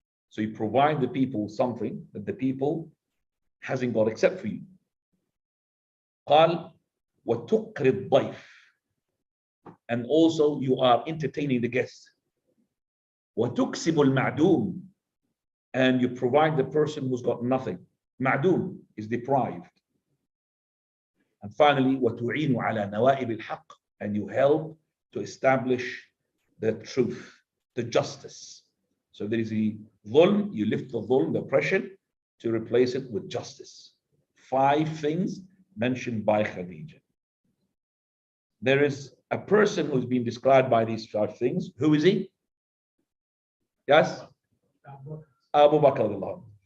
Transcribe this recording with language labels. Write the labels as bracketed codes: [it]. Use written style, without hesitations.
[en] So you provide the people something that the people hasn't got except for you. [ar] قال وَتُقْرِ الضَّيْفِ. [en] And also you are entertaining the guests. [ar] وَتُكْسِبُ الْمَعْدُومِ. [en] And you provide the person who's got nothing. Ma'doom is deprived. And finally, [ar] وَتُعِينُ عَلَى نَوَائِبِ الْحَقِّ. [en] And you help to establish the truth, the justice. So there is a dhulm, you lift the dhulm, the oppression, to replace it with justice. 5 things mentioned by Khadija. There is a person who's been described by these 5 things. Who is he? Yes? Abu Bakr.